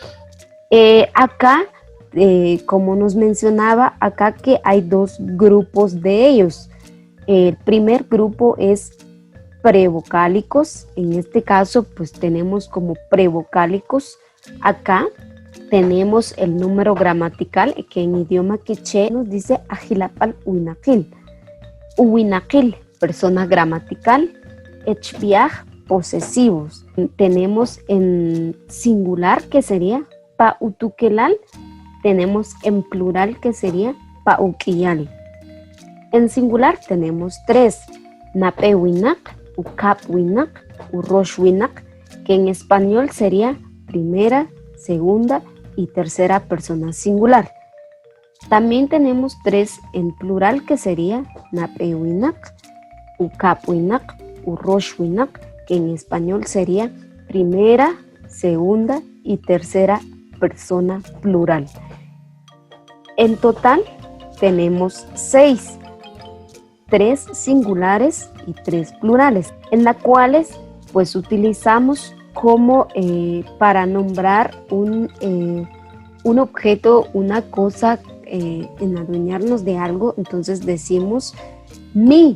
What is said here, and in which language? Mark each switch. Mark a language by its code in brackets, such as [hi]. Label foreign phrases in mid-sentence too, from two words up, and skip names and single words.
[es] Acá, como nos mencionaba, acá que hay dos grupos de ellos. El primer grupo es prevocálicos. En este caso, pues tenemos como prevocálicos. Acá tenemos el número gramatical que en idioma quechua nos dice [quc] ajilapal uinakil. [es] Uinakil, persona gramatical. Echbiaj, posesivos. Tenemos en singular que sería pautukelal, tenemos en plural que sería pauquiyal. En singular tenemos tres, [quc] napewinak, ukapwinak, uroshwinak, [es] que en español sería primera, segunda y tercera persona singular. También tenemos tres en plural que sería [quc] napewinak, ukapwinak, uroshwinak, [es] que en español sería primera, segunda y tercera persona plural. En total tenemos 6, 3 singulares y 3 plurales, en las cuales pues utilizamos como para nombrar un objeto, una cosa, en adueñarnos de algo, entonces decimos mi.